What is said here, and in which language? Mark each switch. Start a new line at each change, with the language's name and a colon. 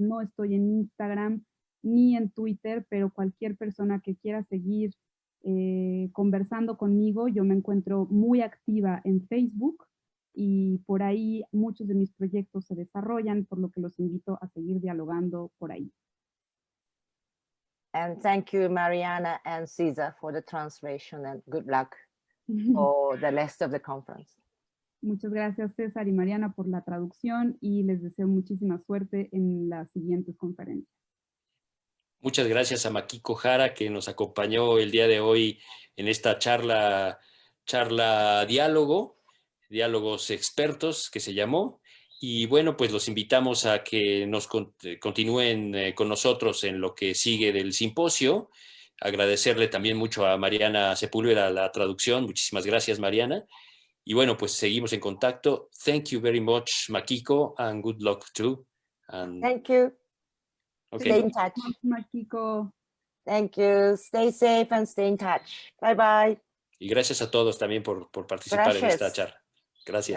Spanish: No estoy en Instagram ni en Twitter, pero cualquier persona que quiera seguir conversando conmigo, yo me encuentro muy activa en Facebook y por ahí muchos de mis proyectos se desarrollan, por lo que los invito a seguir dialogando por ahí.
English: And thank you, Mariana and César, for the translation, and good luck for the rest of the conference.
Spanish: Muchas gracias, César y Mariana, por la traducción y les deseo muchísima suerte en las siguientes conferencias. Muchas gracias a Makiko Hara, que nos acompañó el día de hoy en esta charla Diálogos expertos, que se llamó. Y bueno, pues los invitamos a que nos continúen con nosotros en lo que sigue del simposio. Agradecerle también mucho a Mariana Sepúlveda la traducción. Muchísimas gracias, Mariana. Y bueno, pues seguimos en contacto.
English: Thank you very much, Makiko, and good luck too. And thank you. Okay. Stay in touch. Makiko. Thank you. Stay safe and stay in touch. Bye bye.
Spanish: Y gracias a todos también por participar en esta charla. Gracias.